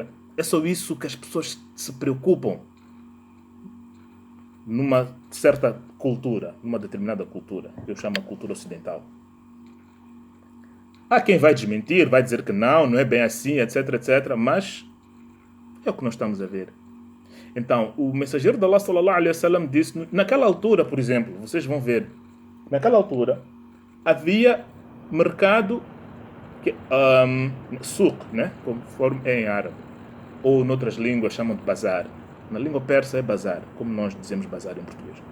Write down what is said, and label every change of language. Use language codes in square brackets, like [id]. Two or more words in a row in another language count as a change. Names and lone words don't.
[pt] É só isso que as pessoas se preocupam numa certa cultura, numa determinada cultura, que eu chamo a cultura ocidental. Há quem vai desmentir, vai dizer que não é bem assim, etc, etc, mas é o que nós estamos a ver. Então, o mensageiro de Allah [ar] صلى الله عليه وسلم [pt] disse, naquela altura, por exemplo, vocês vão ver, naquela altura havia mercado, suq, né? Conforme é em árabe, ou noutras línguas chamam de bazar. Na língua persa é bazar, como nós dizemos bazar em português.